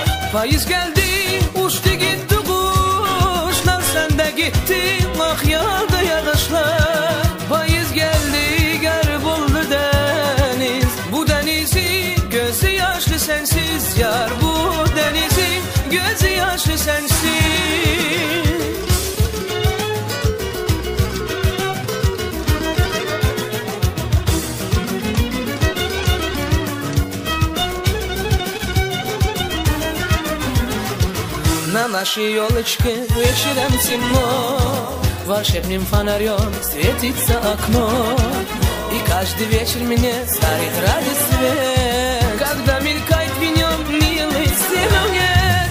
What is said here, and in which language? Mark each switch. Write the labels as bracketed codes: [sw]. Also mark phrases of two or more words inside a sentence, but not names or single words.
[az] Payız geldi uçtu gitti kuşlar. Sen de gittin vah yağdı yağışlar. Payız geldi sensiz yar, bu denizin gözü yaşlı sensiz. [ru] На нашей елочке вечером темно, волшебным фонарем светится окно, и каждый вечер мне дарит радость свет, когда мелькает в нем милый силуэт.